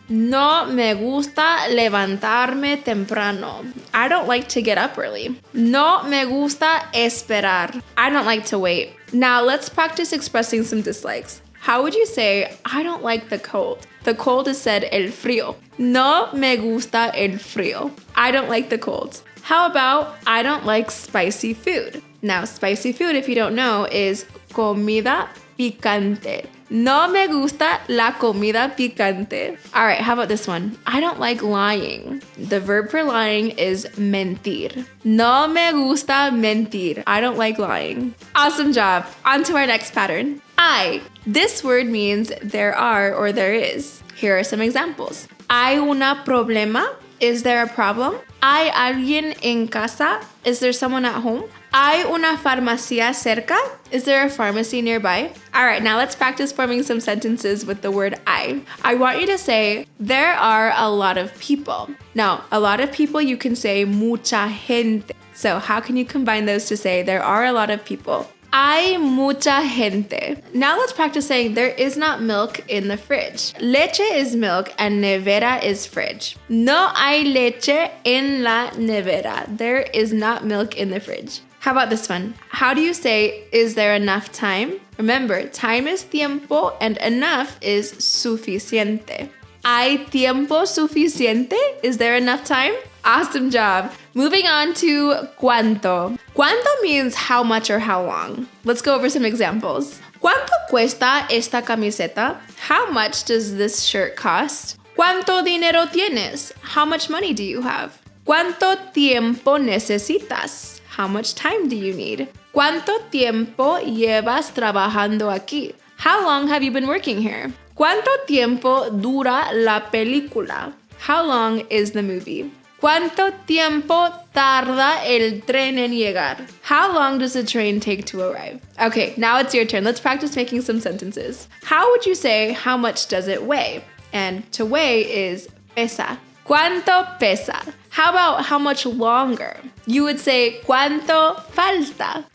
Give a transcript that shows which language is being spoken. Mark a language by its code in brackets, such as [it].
[es] No me gusta levantarme temprano. [en] I don't like to get up early. [es] No me gusta esperar. [en] I don't like to wait. Now let's practice expressing some dislikes. How would you say, I don't like the cold? The cold is said [es] el frío. No me gusta el frío. [en] I don't like the cold. How about, I don't like spicy food? Now, spicy food, if you don't know, is comida picante. [es] No me gusta la comida picante. [en] All right, how about this one? I don't like lying. The verb for lying is mentir. [es] No me gusta mentir. [en] I don't like lying. Awesome job. On to our next pattern. This word means there are or there is. Here are some examples. [es] ¿Hay una problema? [en] Is there a problem? [es] ¿Hay alguien en casa? [en] Is there someone at home? [es] ¿Hay una farmacia cerca? [en] Is there a pharmacy nearby? All right, now let's practice forming some sentences with the word I. I want you to say, there are a lot of people. Now, a lot of people, you can say mucha gente. So how can you combine those to say there are a lot of people? [es] Hay mucha gente. [en] Now let's practice saying there is not milk in the fridge. Leche is milk and nevera is fridge. [es] No hay leche en la nevera. [en] There is not milk in the fridge. How about this one? How do you say, is there enough time? Remember, time is tiempo and enough is suficiente. [es] ¿Hay tiempo suficiente? [en] Is there enough time? Awesome job. Moving on to cuánto. Cuánto means how much or how long. Let's go over some examples. [es] ¿Cuánto cuesta esta camiseta? [en] How much does this shirt cost? [es] ¿Cuánto dinero tienes? [en] How much money do you have? [es] ¿Cuánto tiempo necesitas? [en] How much time do you need? [es] ¿Cuánto tiempo llevas trabajando aquí? [en] How long have you been working here? [es] ¿Cuánto tiempo dura la película? [en] How long is the movie? [es] ¿Cuánto tiempo tarda el tren en llegar? [en] How long does the train take to arrive? Okay, now it's your turn. Let's practice making some sentences. How would you say, how much does it weigh? And to weigh is pesa. ¿Cuánto pesa? How about how much longer? You would say, [es] ¿cuánto falta?